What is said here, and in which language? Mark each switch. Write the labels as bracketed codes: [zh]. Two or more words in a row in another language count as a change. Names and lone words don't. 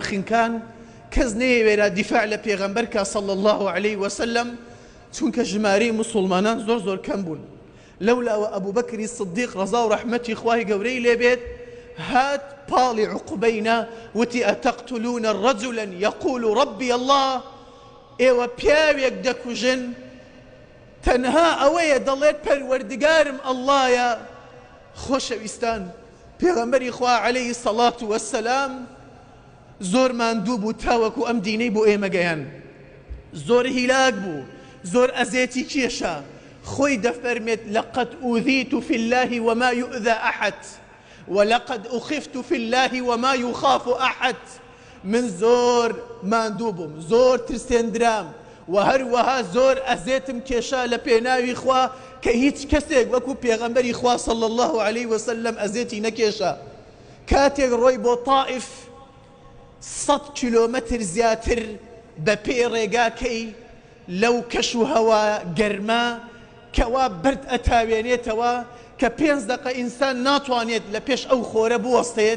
[ckb] خینکان کەس نەیەوێرا دیفاع لە پێغەمبەر کە [ar] صلی الله عەلەیهی وسەلەم [ckb] چونکە ژمارەی موسڵمانان زۆر کەم بوون لەولاوە ئەبوو بەکری سدیق ڕەزا و ڕەحمەتی خوای گەورەی لێبێت هات پاڵی عوقبەینا وتی [ar] ئەتەقتلونە ڕەجولا یەقول ڕەبی الله [ckb] ئێوە پیاوێک دەکوژن تەنها ئەوەیە دەڵێت پەروەردگارم ئەڵڵایە. خۆشەویستان پێغەمبەری خوا [ar] عەلەیهی سەڵات وەسەلام [ckb] زۆر ماندوو بوو تاوەکو ئەم دینەی بۆ ئێمە گەیان زۆر هیلاک بوو زۆر ئەزێتی کێشە خۆی دەفەرمێت [ar] لەقەد ئوذیت في الله وما يؤذى أحد ولقد أخفت في الله وما يخاف أحد. [ckb] من زۆر ماندوو بووم زۆر ترسێندرام و هەروەها زۆر ئەزێتم کێشا لە پێناوی خوا کە هیچ کەسێک وەکو پێغەمبەری خوا [ar] صلی الله عەلەیهی وسەلەم [ckb] ئەزێتی نەکێشا. کاتێک ڕۆی بۆ تائیف 100 کیلۆمەتر زیاتر بە پێی ڕێگاکەی لەو کەش و هەوا گەرما کەوا برد ئەتاوێنێتەوە کە 5 دقە ئینسان ناتوانێت لە پێش ئەو خۆرە بوەستێت.